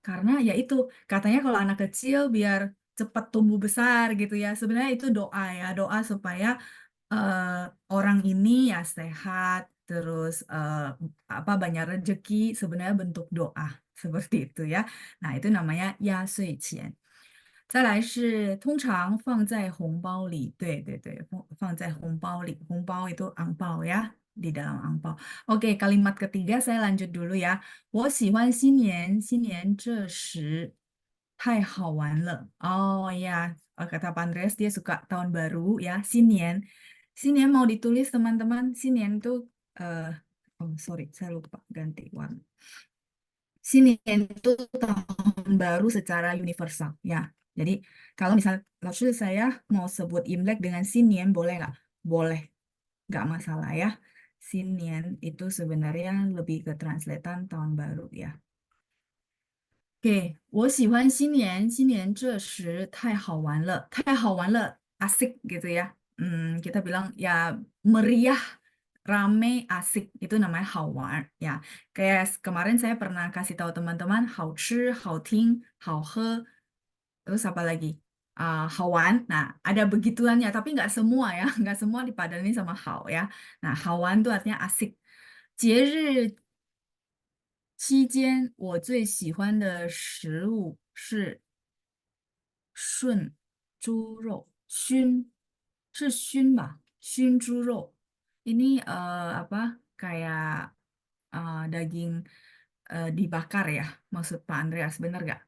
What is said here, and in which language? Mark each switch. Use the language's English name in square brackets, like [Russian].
[Indonesian] Karena ya itu katanya kalau anak kecil biar cepat tumbuh besar gitu ya. Sebenarnya itu doa ya, doa supaya eh, orang ini ya sehat, terus apa banyak rezeki, sebenarnya bentuk doa seperti itu ya. Nah, itu namanya压岁钱。 [Chinese] 再来是通常放在红包里，对对对，放在红包里，红包 [Indonesian] itu angpao ya, di dalam angpao. Oke, kalimat ketiga saya lanjut dulu ya. [Chinese] 我喜欢新年，新年这时太好玩了。 [Indonesian] Oh ya, kata Pak Andreas dia suka tahun baru ya, 新年. 新年 mau ditulis teman-teman, 新年itu oh sorry, saya lupa ganti warna. Sinian itu tahun baru secara universal ya. Jadi kalau misal lalu saya mau sebut Imlek dengan Sinian boleh nggak? Boleh, nggak masalah ya. Sinian itu sebenarnya lebih ke translatean tahun baru ya. [Chinese] Oke, 我喜欢新年，新年这时太好玩了，太好玩了， [Indonesian] asik gitu ya. Kita bilang ya meriah, rame, asik itu namanya 好玩 ya. Kayak kemarin saya pernah kasih tahu teman-teman 好吃、好听、好喝, terus apa lagi? 好玩.Nah, ada begituannya, tapi nggak semua ya, nggak semua dipadani sama 好 ya. Nah, 好玩 itu artinya asik. [Chinese] 节日期间，我最喜欢的食物是顺猪肉，熏是熏吧，熏猪肉。 [Indonesian] Ini apa kayak daging dibakar ya, maksud Pak Andreas, benar nggak?